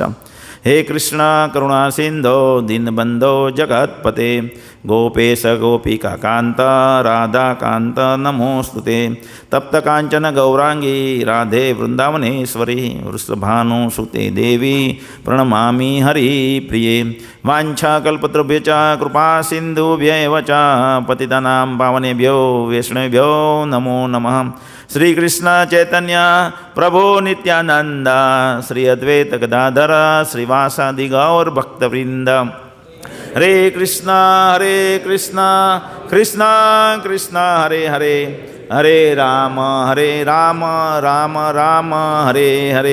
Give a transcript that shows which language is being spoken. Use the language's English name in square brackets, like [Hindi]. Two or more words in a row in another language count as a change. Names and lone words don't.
[Sanskrit] हे कृष्ण करुणा सिंधो दीनबंधो जगत्पते गोपेश गोपिकाकांत राधाकांत नमोस्तुते. तप्त कांचन गौरांगी राधे वृंदावनेश्वरी वृषभानुसुते देवी प्रणमामि हरिप्रिये. वांछाकल्पतृभ्य च कृपा सिंधुभ्यैव च पतितानां पावनेभ्यो वैष्णवेभ्यो नमो नमः. श्री कृष्ण चैतन्य प्रभु नित्यानंद श्री अद्वैत गदाधर श्रीवासादि गौर भक्तवृंद. हरे कृष्ण कृष्ण कृष्ण हरे हरे, हरे राम राम राम हरे हरे.